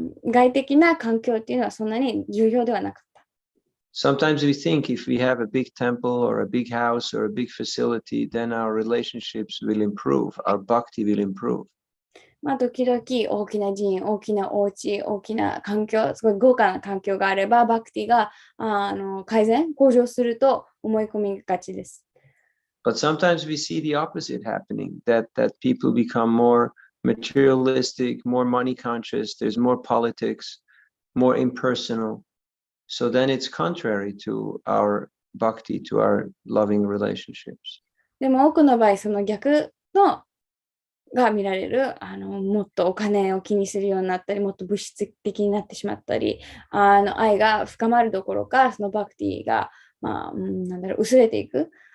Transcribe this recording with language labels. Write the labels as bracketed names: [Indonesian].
[Japanese] 外的な環境っていうのはそんなに重要ではなかった。 [English] Sometimes we think if we have a big temple or a big house or a big facility, then our relationships will improve, our bhakti will improve. [Japanese] まあ、時々大きな寺院、大きなお家、大きな環境、すごい豪華な環境があれば、バクティが向上すると思い込みがちです。 [English] But sometimes we see the opposite happening, that people become more materialistic, more money conscious, there's more politics, more impersonal. So then it's contrary to our bhakti, to our loving relationships. [Japanese] でも多くの場合、その逆のが見られる、もっとお金を気にするようになったり、もっと物質的になってしまったり、愛が深まるどころか、そのバクティが、薄れていく。